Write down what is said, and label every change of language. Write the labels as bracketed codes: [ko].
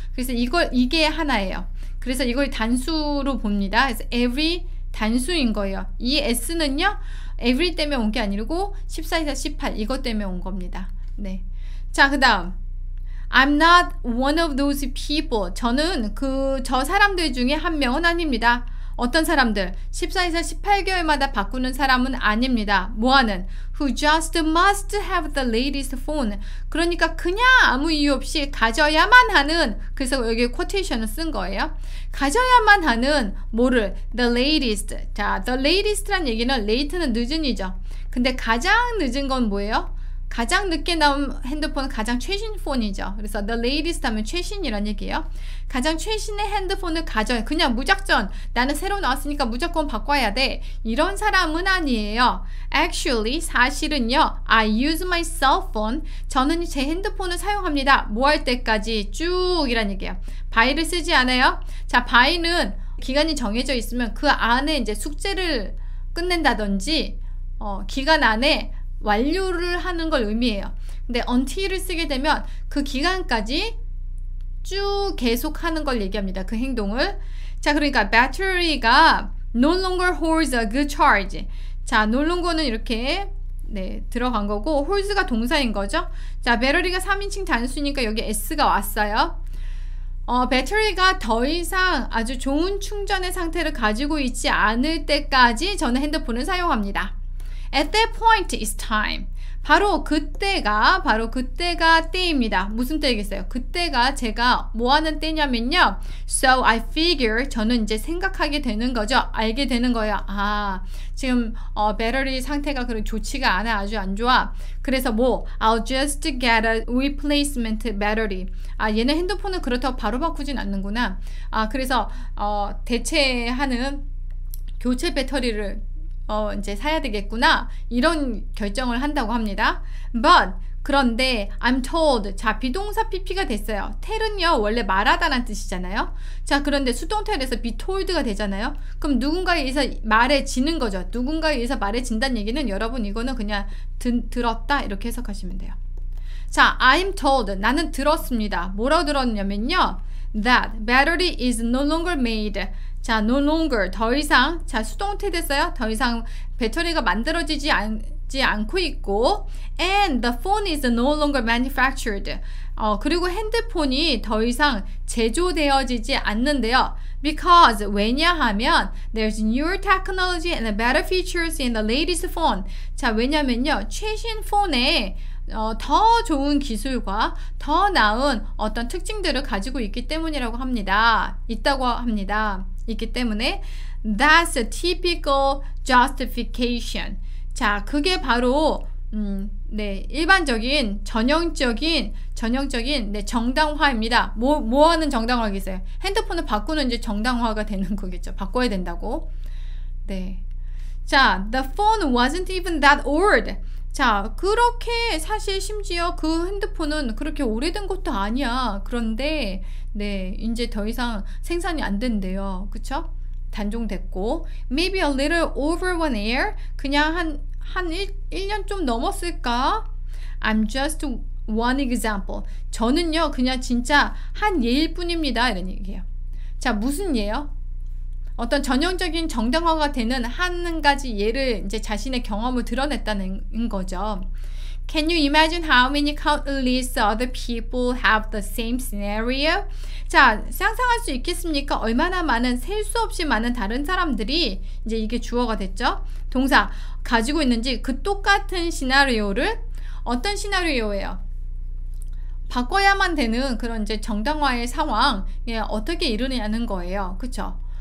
[ko] 그래서 이게 하나예요. 그래서 이걸 단수로 봅니다. 그래서 every 단수인 거예요. 이 s는요 every 때문에 온 게 아니고 14에서 18 이것 때문에 온 겁니다. 네. [en] 자, 그 다음 I'm not one of those people. [ko] 저는 저 사람들 중에 한 명은 아닙니다. 어떤 사람들? 14에서 18개월마다 바꾸는 사람은 아닙니다. 뭐하는? [en] Who just must have the latest phone. [ko] 그러니까 그냥 아무 이유 없이 가져야만 하는, 그래서 여기 쿼테이션을 쓴 거예요. 가져야만 하는 뭐를? [en] The latest. [ko] 자, the latest란 얘기는 late는 늦은이죠. 근데 가장 늦은 건 뭐예요? 가장 늦게 나온 핸드폰은 가장 최신 폰이죠. 그래서 the latest 하면 최신이란 얘기예요. 가장 최신의 핸드폰을 그냥 무작정 나는 새로 나왔으니까 무조건 바꿔야 돼. 이런 사람은 아니에요. [en] Actually, 사실은요. I use my cell phone. [ko] 저는 제 핸드폰을 사용합니다. 뭐 할 때까지 쭉 이란 얘기예요. by를 쓰지 않아요. 자, by는 기간이 정해져 있으면 그 안에 이제 숙제를 끝낸다든지 기간 안에 완료를 하는 걸 의미해요. 근데 until을 쓰게 되면 그 기간까지 쭉 계속하는 걸 얘기합니다. 그 행동을. [en] 자, 그러니까 battery가 no longer holds a good charge. [ko] 자, no longer는 이렇게 들어간 거고 holds가 동사인 거죠. 자, 배터리가 3인칭 단수니까 여기 s가 왔어요. 배터리가 더 이상 아주 좋은 충전의 상태를 가지고 있지 않을 때까지 저는 핸드폰을 사용합니다. [en] At that point is time. [ko] 바로 그때가 때입니다. 무슨 때이겠어요? 그때가 제가 뭐 하는 때냐면요. [en] So I figure [ko] 저는 이제 생각하게 되는 거죠. 알게 되는 거예요. 아, 지금 배터리 상태가 그렇게 좋지가 않아. 아주 안 좋아. [en] 그래서 I'll just get a replacement battery. [ko] 아, 얘는 핸드폰을 그렇다고 바로 바꾸진 않는구나. 아, 그래서 대체하는 교체 배터리를 이제 사야 되겠구나 이런 결정을 한다고 합니다. [en] But 그런데 I'm told. [ko] 자, 비동사 PP가 됐어요. tell은요 원래 말하다란 뜻이잖아요. 자, 그런데 수동태에서 be told가 되잖아요. 그럼 누군가에 의해서 말해지는 거죠. 누군가에 의해서 말해진다는 얘기는 여러분 이거는 그냥 들었다 이렇게 해석하시면 돼요. 자, [en] I'm told. [ko] 나는 들었습니다. 뭐라고 들었냐면요. [en] That battery is no longer made. [ko] 자, no longer, 더 이상, 자, 수동태 됐어요. 더 이상 배터리가 만들어지지 않고 있고 [en] and the phone is no longer manufactured. [ko] 그리고 핸드폰이 더 이상 제조되어지지 않는데요. [en] Because, 왜냐하면 there's newer technology and better features in the latest phone. [ko] 자, 왜냐면요. 최신 폰에 더 좋은 기술과 더 나은 어떤 특징들을 가지고 있기 때문이라고 합니다. [en] 있기 때문에 that's a typical justification. [ko] 자, 그게 바로 일반적인 전형적인 정당화입니다. 뭐 하는 정당화겠어요? 핸드폰을 바꾸는 이제 정당화가 되는 거겠죠. 바꿔야 된다고. [en] 네. 자, the phone wasn't even that old. [ko] 자, 그렇게 사실 심지어 그 핸드폰은 그렇게 오래된 것도 아니야. 그런데 네, 이제 더 이상 생산이 안 된대요. 그쵸? 단종됐고 [en] maybe a little over 1 year [ko] 그냥 한 1년 좀 넘었을까? [en] I'm just one example. [ko] 저는요 그냥 진짜 한 예일 뿐입니다. 이런 얘기예요. 자, 무슨 예요? 어떤 전형적인 정당화가 되는 한 가지 예를 이제 자신의 경험을 드러냈다는 거죠. [en] Can you imagine how many countless other people have the same scenario? [ko] 자, 상상할 수 있겠습니까? 얼마나 많은 셀 수 없이 많은 다른 사람들이 이제 이게 주어가 됐죠. 동사 가지고 있는지 그 똑같은 시나리오를 어떤 시나리오예요? 바꿔야만 되는 그런 이제 정당화의 상황 어떻게 이루느냐는 거예요. 그쵸?